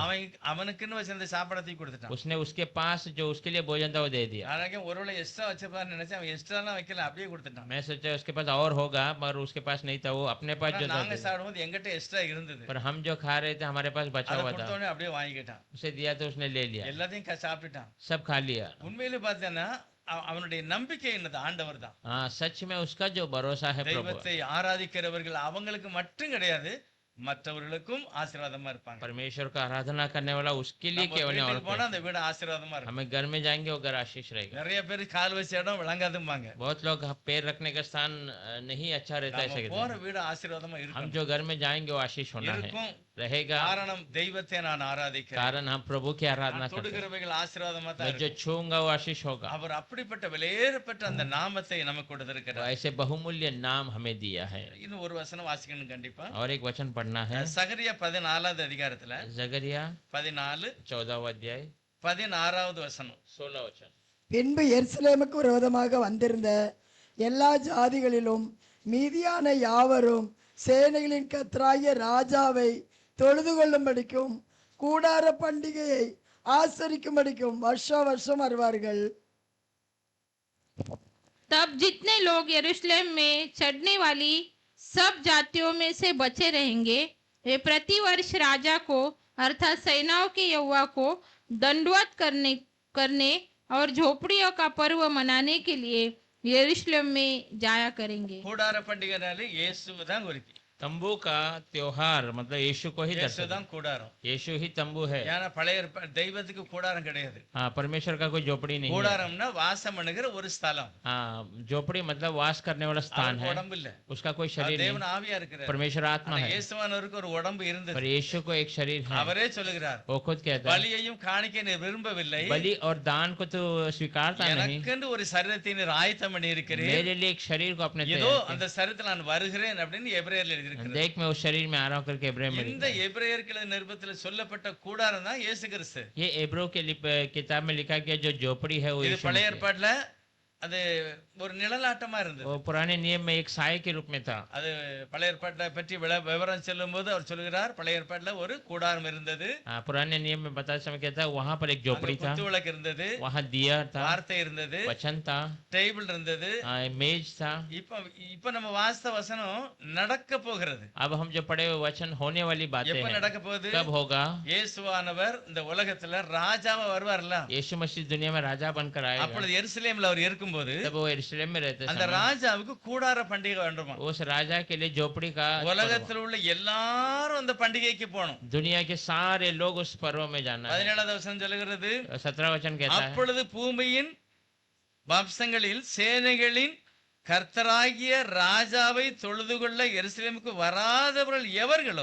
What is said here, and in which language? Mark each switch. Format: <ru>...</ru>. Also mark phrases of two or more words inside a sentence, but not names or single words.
<ta>அவனுக்குன்னு வச்சிருந்த சாப்பாடத்தையும் கொடுத்துட்டான்.</ta> <hi>उसने उसके पास जो उसके लिए भोजन था वो दे दिया।</hi> <ta>ஆனாலும் ஒருவேளை எக்ஸ்ட்ரா வச்சிருப்பான்னு நினைச்சேன், அவன் எக்ஸ்ட்ராலாம் வைக்கல, அப்படியே கொடுத்துட்டான்.</ta> <hi>मैं सोचा उसके पास और होगा, मगर उसके पास नहीं था, वो अपने पास जो था</hi> <ta>நாங்க</ta> <hi>दे दिया।</hi> <ta>சாப்பிடும்போது எங்கிட்ட எக்ஸ்ட்ரா இருந்தது,</ta> <hi>पर हम जो खा रहे थे हमारे पास बचा</hi> <ta>அதை</ta> <hi>हुआ</hi> <ta>கொடுத்த</ta> <hi>था,</hi> <ta>உடனே அப்படியே வாங்கிக்கிட்டான்.</ta> <hi>उसे दिया तो उसने ले लिया,</hi> <ta>எல்லாத்தையும் சாப்பிட்டுட்டான்.</ta> <hi>सब खा लिया।</hi> <ta>உண்மையிலே பார்த்தேன்னா அவனுடைய நம்பிக்கை என்னது? ஆண்டவர் தான்.</ta> <hi>हाँ, सच में उसका जो भरोसा है प्रभु,</hi> <ta>தெய்வத்தை ஆராதிக்கிறவர்கள் அவங்களுக்கு மட்டும் கிடையாது, மற்றவர்களுக்கும் ஆசீர்வாதமா இருப்பாங்க.</ta> <hi>परमेश्वर का आराधना करने वाला उसके लिए</hi> <ta>நம்ம</ta> <hi>केवल नहीं,</hi> <ta>வீட்டுக்கு</ta> <hi>और</hi> <ta>போனா அந்த வீடு ஆசீர்வாதமா இருக்கும்.</ta> <hi>हमें घर में जाएंगे वो घर आशीष रहेगा।</hi> <ta>நிறைய பேர் கால் வச்ச இடம் விளங்காதும்பாங்க.</ta> <hi>बहुत लोग पैर रखने का स्थान नहीं अच्छा रहता है, ऐसा</hi> <ta>நம்ம</ta> <hi>कहते</hi> <ta>போற</ta> <hi>हैं।</hi> <ta>வீடு ஆசீர்வாதமா</ta> <hi>हम</hi> <ta>இருக்கும்.</ta> <hi>जो घर में जाएंगे वो आशीष होना है,</hi> <ta>இருக்கும்.</ta> <hi>रहेगा।</hi> <ta>காரணம் தெய்வத்தை நான் ஆராதிக்கிறேன்,</ta> <hi>कारण हम प्रभु की आराधना</hi> <ta>நான்</ta> <hi>करते हैं।</hi> <ta>தொடுகிறவைகள் ஆசீர்வாதமா தான்</ta> <hi>मैं जो</hi> <ta>இருக்கும்.</ta> <hi>छूंगा वो आशीष होगा।</hi> <ta>அவர் அப்படிப்பட்ட விலையேறப்பட்ட அந்த நாமத்தை நமக்கு</ta> <hi>तो</hi> <ta>கொடுத்திருக்கிறார்.</ta> <hi>ऐसे बहुमूल्य नाम हमें दिया है।</hi> <ta>இன்னும் ஒரு வசனம் வாசிக்கணும் கண்டிப்பா.</ta> <hi>और एक वचन पढ़ना है,</hi> <ta>சகரியா 14வது அதிகாரத்துல</ta> <hi>जगरिया 14 14वां अध्याय</hi> <ta>16வது வசனம்.</ta> <hi>16 वचन।</hi> <ta>பின்பு எருசலேமுக்கு விரோதமாக வந்திருந்த எல்லா ஜாதிகளிலும் மீதியான யாவரும் சேனைகளின் கர்த்தராகிய ராஜாவை தொழுது கொள்ளும்படிக்கும் கூடார பண்டிகையை ஆசரிக்கும்படிக்கும் வருஷா வருஷம் வருவார்கள்.</ta> <hi>तब जितने लोग यरूशलेम में चढ़ने वाली सब जातियों में से बचे रहेंगे, वे प्रतिवर्ष राजा को अर्थात सेनाओं के यहोवा को दंडवत करने और झोपड़ियों का पर्व मनाने के लिए यरूशलेम में जाया करेंगे।</hi> <ta>கூடார பண்டிகைனாலே இயேசுவை தான் குறிக்கும்.</ta> <hi>तंबू का त्योहार मतलब यीशु को ही</hi> <ta>இயேசு</ta> <hi>दर्शाता</hi> <ta>தான் கூடாரம்.</ta> <hi>है। यीशु ही तंबू है।</hi> <ta>ஏன்னா பழைய தெய்வத்துக்கு கூடாரம் கிடையாது.</ta> <hi>हाँ, परमेश्वर का कोई झोपड़ी नहीं है।</hi> <ta>கூடாரம்னா வாசம் பண்ணுகிற ஒரு ஸ்தலம்.</ta> <hi>हाँ, झोपड़ी मतलब वास करने वाला स्थान</hi> <ta>அவருக்கு</ta> <hi>है।</hi> <ta>உடம்பு இல்ல.</ta> <hi>उसका कोई शरीर</hi> <ta>தேவன்</ta> <hi>नहीं,</hi> <ta>ஆவியா இருக்கிறார்.</ta> <hi>परमेश्वर आत्मा</hi> <ta>ஆனா</ta> <hi>है।</hi> <ta>இயேசுவானவருக்கு ஒரு உடம்பு இருந்தது.</ta> <hi>पर यीशु को एक शरीर है।</hi> <ta>அவரே சொல்லுகிறார்,</ta> <hi>वो खुद कहता है,</hi> <ta>பலியையும் காணிக்கையும் விரும்பவில்லை,</ta> <hi>बलि और दान को तो स्वीकारता नहीं,</hi> <ta>எனக்கென்று ஒரு சரீரத்தை நீர் ஆயத்தம் பண்ணி இருக்கிறீர்.</ta> <hi>मेरे लिए एक शरीर को अपने</hi> <ta>இதோ</ta> <hi>तैयार</hi> <ta>அந்த சரீரத்தில் நான் வருகிறேன் அப்படின்னு எபிரேயர்ல எழுதி</ta> <hi>किया।</hi> <ta>இருக்கிறார்.</ta> <hi>देख मैं उस शरीर में आ रहा हूँ करके इब्राहिम में</hi> <ta>இந்த</ta> <hi>लिखा है।</hi> <ta>எபிரேயர்கள் நிருபத்தில் சொல்லப்பட்ட கூடாரம் தான் இயேசு கிறிஸ்து.</ta> <hi>ये एब्रो के किताब में लिखा गया जो झोपड़ी है वो</hi> <ta>இது</ta> <hi>यीशु</hi> <ta>பழைய</ta> <hi>मसीह है।</hi> <ta>ஏற்பாட்டுல அது ஒரு நிழலாட்டமா இருந்தது.</ta> <hi>वो पुराने नियम में एक साय के रूप में था।</hi> <ta>அது பழைய ஏற்பாட்டை பற்றி விவரம் சொல்லும் போது அவர் சொல்கிறார், பழைய ஏற்பாட்டுல ஒரு கூடாரம் இருந்தது,</ta> <hi>हाँ, पुराने नियम में बताते समय कहता है वहां पर एक झोपड़ी था,</hi> <ta>குத்து விளக்கு இருந்தது,</ta> <hi>वहां दिया था,</hi> <ta>வார்த்தை இருந்தது,</ta> <hi>वचन था,</hi> <ta>டேபிள் இருந்தது.</ta> <hi>मेज था।</hi> <ta>இப்ப இப்ப நம்ம வாஸ்த வசனம் நடக்க போகிறது.</ta> <hi>अब हम जो पढ़े हुए वचन होने वाली बातें</hi> <ta>எப்ப</ta> <hi>हैं,</hi> <ta>நடக்க போகுது?</ta> <hi>कब होगा?</hi> <ta>இயேசுவானவர் இந்த உலகத்துல ராஜாவா வருவார்ல,</ta> <hi>यीशु मसीह दुनिया में राजा बनकर आएगा।</hi> <ta>அப்பொழுது எருசலேம்ல அவர் இருக்கும்போது</ta> <hi>तब वो यरूशलेम में रहते</hi> <ta>அந்த</ta> <hi>समय</hi> <ta>ராஜாவுக்கு கூடார பண்டிகை வேண்டுமா?</ta> <hi>उस राजा के लिए झोपड़ी का</hi> <ta>உலகத்தில் உள்ள எல்லாரும் அந்த பண்டிகைக்கு போகணும்.</ta> <hi>दुनिया के सारे लोग उस पर्व में जाना है।</hi> <ta>17வது வசனம் சொல்லுகிறது,</ta> <hi>17 वचन कहता है,</hi> <ta>அப்பொழுது பூமியின் வம்சங்களில் சேனைகளின் கர்த்தராகிய ராஜாவை தொழுது கொள்ள எருசலேமுக்கு வராதவர்கள் எவர்களோ</ta>